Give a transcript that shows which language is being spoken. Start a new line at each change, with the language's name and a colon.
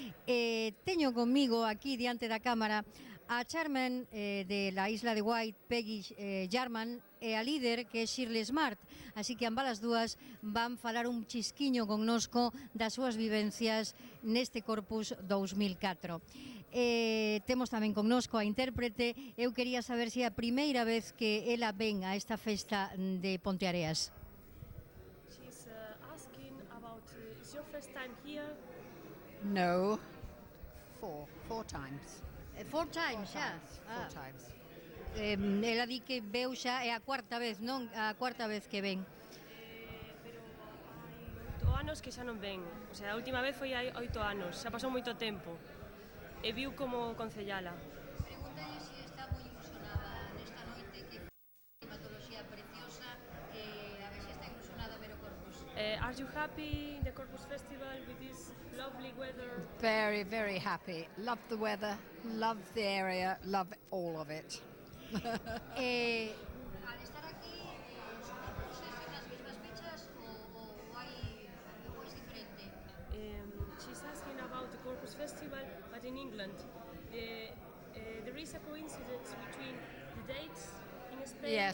Galician: Teño conmigo aquí diante da cámara a chairman
Spanish: de la isla de
Galician: White, Peggy Jarman, e a líder, que é Shirley Smart. Así que ambas as dúas van falar un chisquiño connosco das súas vivencias neste Corpus 2004. Temos tamén connosco a intérprete. Eu quería saber se é a primeira vez que ela ven a esta festa de Ponteareas.
English: She's asking about, is your first time here? No, four times. Four times,
Galician: xa?
English: Four times.
Galician: Ela di que veu xa, é a cuarta vez, non? A cuarta vez que ven. Pero hai 8 anos que xa non ven. O sea, a última vez foi hai 8 anos, xa pasou moito tempo. E viu como concellala. Pregúntalle se está moi ilusionada nesta noite, que climatoloxía preciosa, a ver se está ilusionada ver o Corpus. Are you happy in the Corpus Festival with this lovely weather? Very, very happy. Love the weather, love the area, love all of it.
Spanish: Al estar aquí, ¿son las mismas fechas o es diferente?
English: She's asking about the Corpus Festival, but in England. There is a coincidence between the dates in Spain